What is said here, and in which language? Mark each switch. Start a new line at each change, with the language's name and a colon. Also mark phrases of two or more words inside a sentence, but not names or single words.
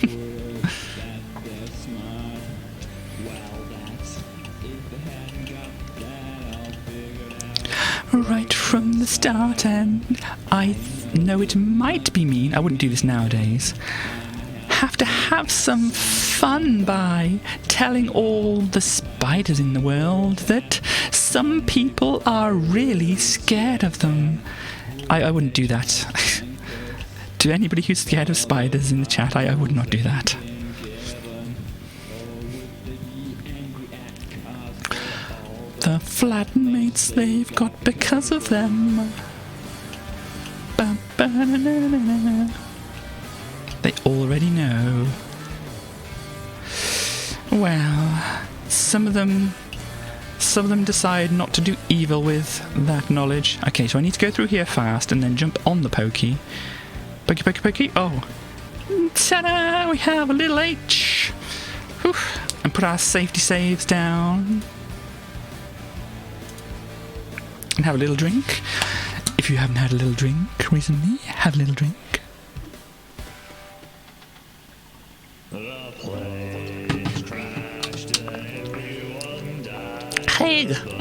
English: Right from the start, and I know it might be mean, I wouldn't do this nowadays, have to have some fun by telling all the spiders in the world that some people are really scared of them. I wouldn't do that. To anybody who's scared of spiders in the chat, I would not do that. The flatmates they've got because of them. Ba-ba-na-na-na-na. They already know. Well, some of them decide not to do evil with that knowledge. Okay, so I need to go through here fast and then jump on the pokey. Pokey, pokey, pokey. Oh. Ta-da! We have a little H. Whew. And put our safety saves down. And have a little drink. If you haven't had a little drink recently, have a little drink. Hey!